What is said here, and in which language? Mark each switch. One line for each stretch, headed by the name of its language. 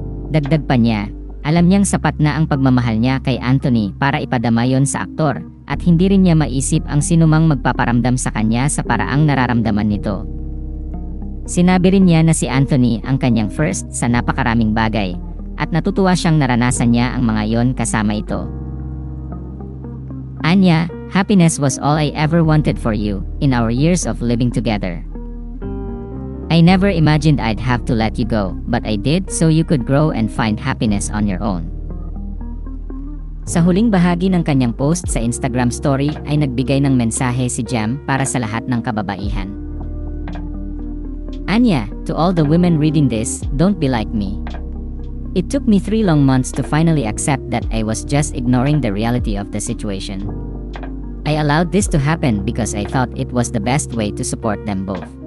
Filipino: Dagdag pa niya, alam niyang sapat na ang pagmamahal niya kay Anthony para ipadama yon sa aktor, at hindi rin niya maisip ang sinumang magpaparamdam sa kanya sa paraang nararamdaman nito. Sinabi rin niya na si Anthony ang kanyang first sa napakaraming bagay, at natutuwa siyang naranasan niya ang mga yon kasama ito. Anya,
English: happiness was all I ever wanted for you, in our years of living together. I never imagined I'd have to let you go, but I did so you could grow and find happiness on your own.
Filipino: Sa huling bahagi ng kanyang post sa Instagram story ay nagbigay ng mensahe si Jam para sa lahat ng kababaihan. Anya,
English: to all the women reading this, don't be like me. It took me 3 long months to finally accept that I was just ignoring the reality of the situation. I allowed this to happen because I thought it was the best way to support them both.